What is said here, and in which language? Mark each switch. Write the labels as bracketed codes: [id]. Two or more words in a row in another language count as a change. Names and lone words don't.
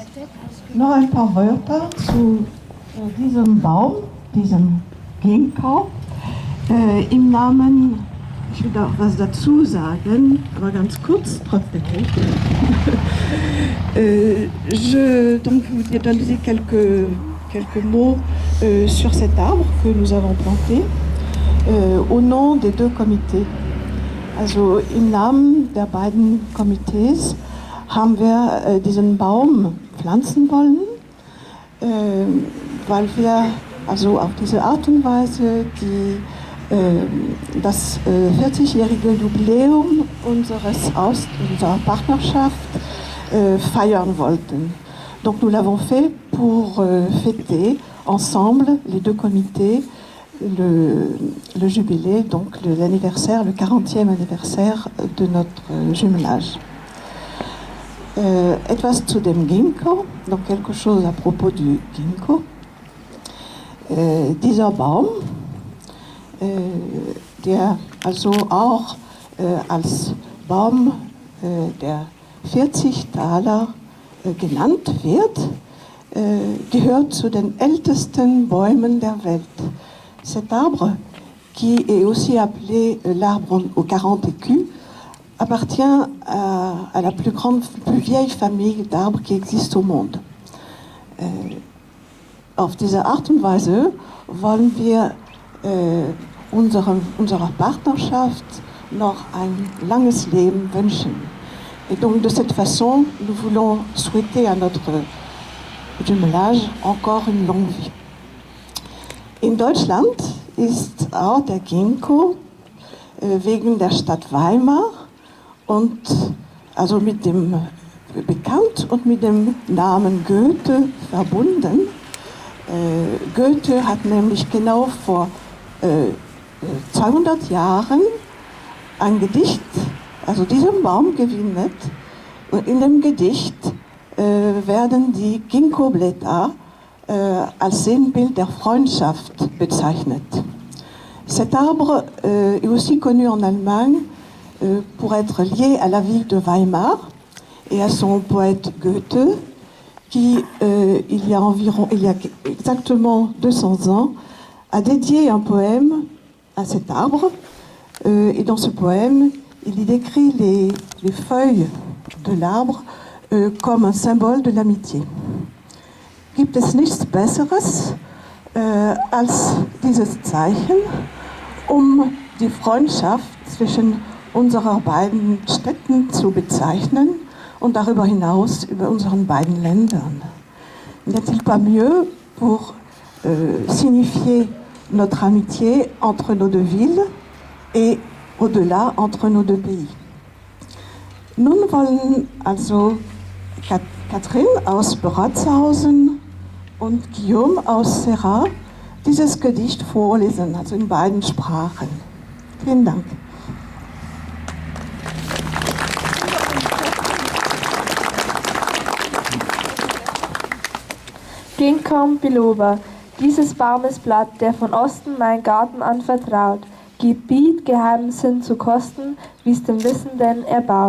[de] noch ein paar Wörter zu diesem Baum, diesem Ginkgo. Im Namen, ich will auch was dazu sagen, aber ganz kurz, trotzdem. [fr] Donc, je vous donner quelques mots sur cet arbre que nous avons planté au nom des deux comités. [de] Also im Namen der beiden Komitees haben wir diesen Baum pflanzen wollen, weil wir also auf diese Art und Weise das 40-jährige Jubiläum unserer Partnerschaft feiern wollten. [fr] Donc nous l'avons fait pour fêter ensemble, les deux comités, le jubilé, donc l'anniversaire, le 40e anniversaire de notre jumelage. [de] Etwas zu dem Ginkgo, [fr] donc quelque chose à propos du Ginkgo. [de] Dieser Baum, der also auch als Baum der 40 Taler genannt wird, gehört zu den ältesten Bäumen der Welt. [fr] Cet arbre, qui est aussi appelé l'arbre aux 40 écus, appartient à la plus vieille famille d'arbres qui existe au monde. [de] Auf diese Art und Weise wollen wir unserer Partnerschaft noch ein langes Leben wünschen. [fr] Et donc de cette façon, nous voulons souhaiter à notre jumelage encore une longue vie. [de] In Deutschland ist auch der Ginkgo wegen der Stadt Weimar und also mit dem bekannt und mit dem Namen Goethe verbunden. Goethe hat nämlich genau vor 200 Jahren ein Gedicht, also diesen Baum gewidmet. Und in dem Gedicht werden die Ginkgo-Blätter als Sinnbild der Freundschaft bezeichnet. [fr] Cet arbre est aussi connu en Allemagne pour être lié à la ville de Weimar et à son poète Goethe, qui, il y a exactement 200 ans, a dédié un poème à cet arbre. Et dans ce poème, il y décrit les feuilles de l'arbre comme un symbole de l'amitié. [de] Gibt es nichts Besseres als dieses Zeichen, die Freundschaft zwischen unseren beiden Städten zu bezeichnen und darüber hinaus über unseren beiden Ländern. [fr] N'y a-t-il pas mieux pour signifier notre amitié entre nos deux villes et au-delà entre nos deux pays? [de] Nun wollen also Katrin aus Beratzhausen und Guillaume aus Serra dieses Gedicht vorlesen, also in beiden Sprachen. Vielen Dank. Ginkgo biloba, dieses Baumesblatt, der von Osten mein Garten anvertraut, Gebiet geheimen Sinn zu kosten, wie's dem Wissenden erbaut.